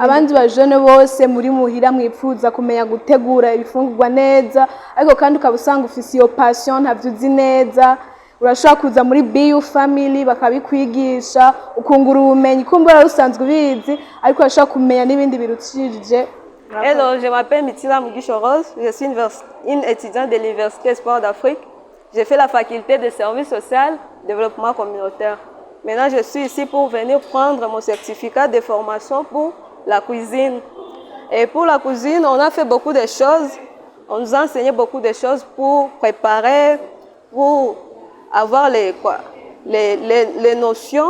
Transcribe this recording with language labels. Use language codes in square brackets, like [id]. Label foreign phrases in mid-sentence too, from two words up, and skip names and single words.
[rn] Abandi bajene bose muri muhira mwipfuza kumenya gutegura ibifungurwa neza, ariko kandi ukabusanga ufise iyo passion ntavyuzi neza. Urashobora kuza muri BU family bakabikwigisha ukungura ubumenyi kumbura rusanzwe bizi ariko urashobora kumenya n'ibindi birutsirije. [fr] Hello, je m'appelle Mitila Mugisho Rose, je suis une étudiante de l'Université Espoir d'Afrique. J'ai fait la faculté de services social, développement communautaire. Maintenant, je suis ici pour venir prendre mon certificat de formation pour la cuisine. Et pour la cuisine, on a fait beaucoup de choses. On nous a enseigné beaucoup de choses pour préparer, pour avoir les notions.